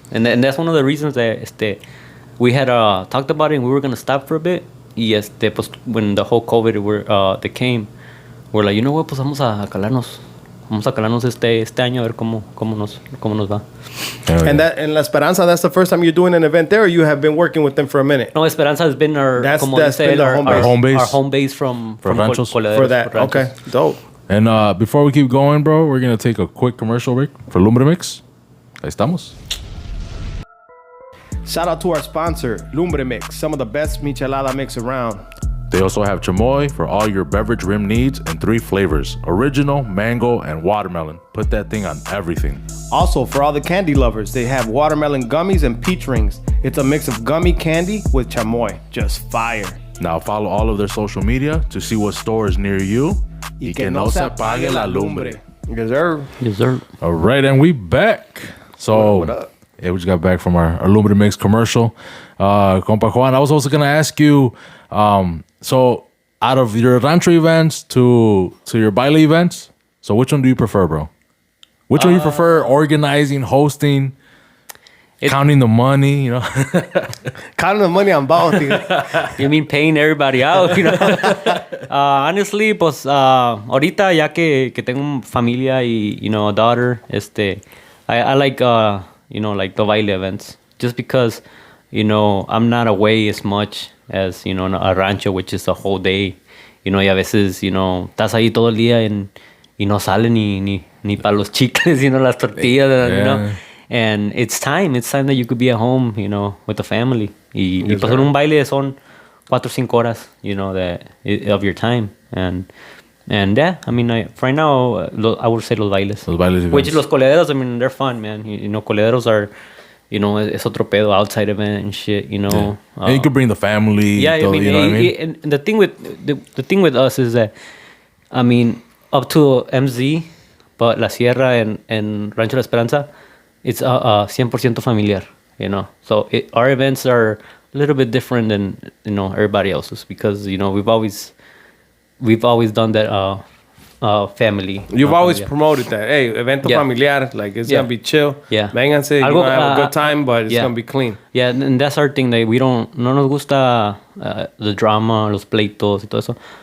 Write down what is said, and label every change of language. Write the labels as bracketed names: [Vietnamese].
[English] And that's one of the reasons that we had talked about it and we were going to stop for a bit. [Spanish] Y pues [English] when the whole COVID that came, we're like, you know what, [Spanish] pues vamos a calarnos este año a ver cómo nos va. [English] And that in La Esperanza, that's the first time you're doing an event there, or you have been working with them for a minute? No, Esperanza has been our That's [Spanish] como [English] been [Spanish] dice él, [English] our home base. our home base from [Spanish] Ranchos? Coleaderos, [English] For that, [Spanish] Ranchos. [English] okay, dope. And before we keep going, bro, we're going to take a quick commercial break for Lumbre Mix. Ahí estamos. Shout out to our sponsor, Lumbre Mix, some of the best michelada mix around. They also have chamoy for all your beverage rim needs in 3 flavors: original, mango, and watermelon. Put that thing on everything. Also, for all the candy lovers, they have watermelon gummies and peach rings. It's a mix of gummy candy with chamoy. Just fire. Now follow all of their social media to see what store is near you. [Spanish] Y que no se apague la lumbre. [English] Yes, sir. Yes, sir. All right, and we back. So, What up? yeah, we just got back from our Lumbre Mix commercial. Compa Juan, I was also going to ask you, so out of your rancho events to your baile events, so which one do you prefer, bro? Which one do you prefer organizing, hosting, counting the money, you know? Counting the money on both. You mean paying everybody out, you know? Honestly, [Spanish] pues ahorita ya que tengo familia y, [English] you know, a daughter, I like, you know, like the baile events. Just because, you know, I'm not away as much as, you know, a rancho, which is a whole day. [Spanish] You know, y a veces, [English] you know, [Spanish] estás ahí todo el día y no sale ni para los chicles, you know, las tortillas, you know? [English] And it's time that you could be at home, you know, with the family. [Spanish] Y pues en un baile son 4 o 5 horas, you know, [English] of your time. And yeah, I mean, right now, I would say [Spanish] los bailes. Los bailes [English] Which events. los coleaderos, I mean, they're fun, man. You know, coleaderos are, you know, [Spanish] es otro pedo, [English] outside event and shit, you know. Yeah. And you could bring the family. Yeah, [Spanish] todo, [English] I mean, you know what I mean? and the thing with us is that, I mean, up to MZ, but La Sierra and Rancho La Esperanza, it's 100% familiar, you know. So our events are a little bit different than, you know, everybody else's because, you know, we've always done that family. You've always [Spanish] familiar. [English] promoted that. Hey, [Spanish] evento familiar, [English] like it's gonna be chill. Yeah. [Spanish] Vénganse, [English] you're [Spanish] Algo, [English] gonna have a good time, but it's yeah. gonna be clean. Yeah, and that's our thing. [Spanish] That no nos gusta [English] the drama, [Spanish] los pleitos y todo eso.